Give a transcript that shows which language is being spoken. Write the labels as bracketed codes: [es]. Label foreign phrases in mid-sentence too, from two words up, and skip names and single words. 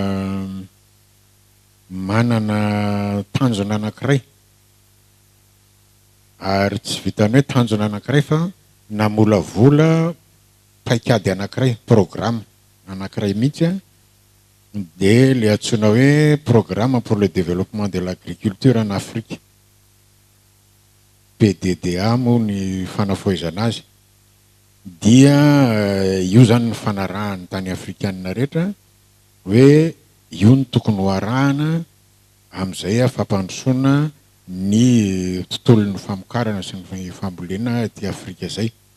[mg] manana tanjona anankiray, ary tsy vitany hoe tanjona anankiray fa namolavola paikady anankiray, programme anankiray mihitsy de le antsoina hoe [fr] programme pour le développement de l'agriculture en Afrique, [mg] PDDA moa ny fanafoezana azy. Dia io zany ny fanarahany tany afrikanina rehetra hoe io ny tokony ho arahana amin'izay fampandrosoana ny tontolon'ny famokarana sy ny fambolena ty Afrika zay.